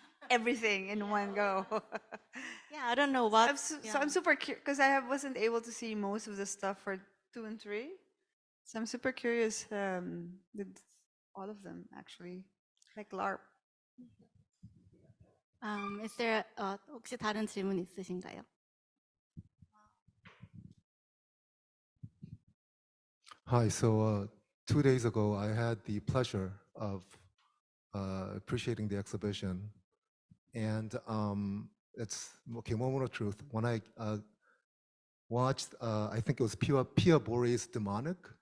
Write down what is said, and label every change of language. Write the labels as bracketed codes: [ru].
[en] Everything in one go. Yeah, I don't know what. So I'm super curious, because I wasn't able to see most of the stuff for 2 and 3. So I'm super curious with all of them, actually, like LARP. Is there [ko] 혹시 다른 질문 있으신가요? [en] Hi. So 2 days ago, I had the pleasure of appreciating the exhibition, and it's okay. Moment of truth. When I watched, I think it was Pia Bori's Demonic.